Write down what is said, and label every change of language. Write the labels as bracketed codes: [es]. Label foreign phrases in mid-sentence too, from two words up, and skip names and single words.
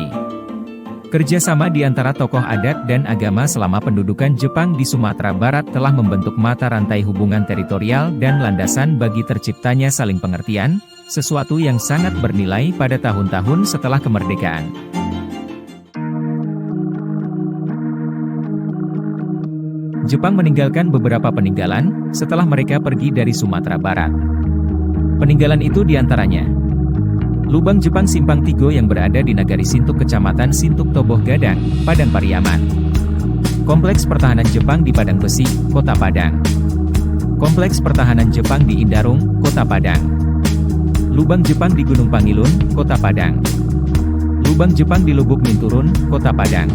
[id] Kerjasama di antara tokoh adat dan agama selama pendudukan Jepang di Sumatera Barat telah membentuk mata rantai hubungan teritorial dan landasan bagi terciptanya saling pengertian, sesuatu yang sangat bernilai pada tahun-tahun setelah kemerdekaan. Jepang meninggalkan beberapa peninggalan setelah mereka pergi dari Sumatera Barat. Peninggalan itu diantaranya Lubang Jepang Simpang Tigo yang berada di Nagari Sintuk Kecamatan Sintuk Toboh Gadang, Padang Pariaman. Kompleks Pertahanan Jepang di Padang Besi, Kota Padang. Kompleks Pertahanan Jepang di Indarung, Kota Padang. Lubang Jepang di Gunung Pangilun, Kota Padang. Lubang Jepang di Lubuk Minturun, Kota Padang.